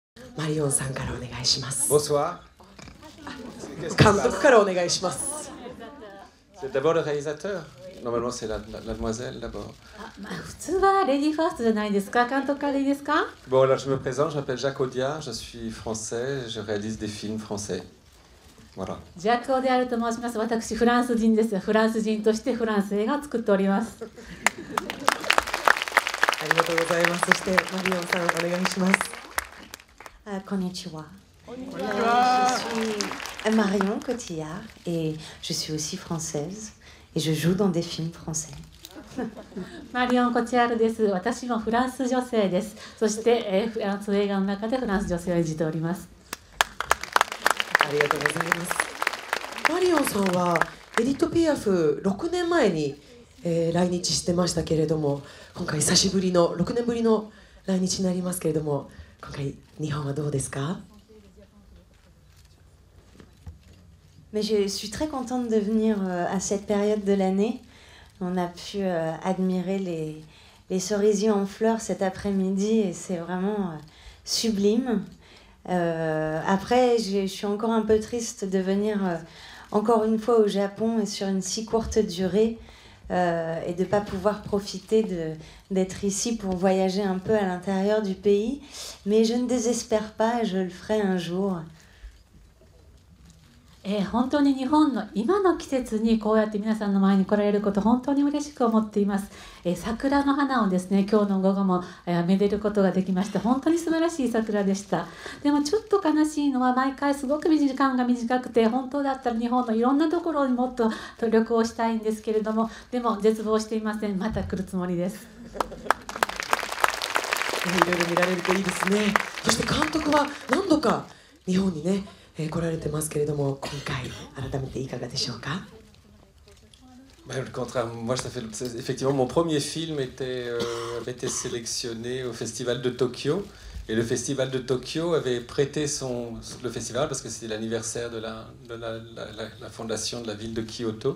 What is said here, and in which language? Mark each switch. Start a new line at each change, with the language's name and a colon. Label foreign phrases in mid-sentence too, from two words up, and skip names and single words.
Japanese: マリオンさんからお願いします。
French: Bonsoir.
Japanese: 監督からお願いします。
French: C'est d'abord le réalisateur. Normalement, c'est la demoiselle d'abord.
Japanese: 普通はレディーファーストじゃないですか。監督からいいですか。
French: Bon, alors je me présente, je m'appelle Jacques Audiard, je suis français, je réalise des films français. Voilà.
Japanese: ジャック・オデアルと申します。私フランス人です。フランス人としてフランス映画を作っております。ありがとうございます。そしてマリオンさんお願いします。 Konnichiwa.
French: Je suis Marion Cotillard et je suis aussi française et je joue dans des films français.
Japanese: マリオン・コチアルです。私もフランス女性です。そして、フランス映画の中でフランス女性を演じております。ありがとうございます。マリオンさんはエディット・ピアフ6年前に、来日してましたけれども、今回久しぶりの6年ぶりの来日になりますけれども、今回日本はどうですか？
French: Mais je suis très contente de venir à cette période de l'année. On a pu admirer les cerisiers en fleurs cet après-midi et c'est vraiment sublime. Après, je suis encore un peu triste de venir encore une fois au Japon et sur une si courte durée et de ne pas pouvoir profiter d'être ici pour voyager un peu à l'intérieur du pays. Mais je ne désespère pas, je le ferai un jour.
Japanese: 本当に日本の今の季節にこうやって皆さんの前に来られること本当に嬉しく思っています。桜の花をですね、今日の午後もめでることができまして、本当に素晴らしい桜でした。でもちょっと悲しいのは毎回すごく時間が短くて、本当だったら日本のいろんなところにもっと旅行したいんですけれども、でも絶望していません。また来るつもりです。いろいろ見られるといいですね。そして監督は何度か日本にね来られてますけれども、今回改めていかがでしょうか？
French: Le contraire, moi, effectivement, mon premier film avait été sélectionné au Festival de Tokyo. Et le Festival de Tokyo avait prêté le festival parce que c'était l'anniversaire de la fondation de la ville de Kyoto.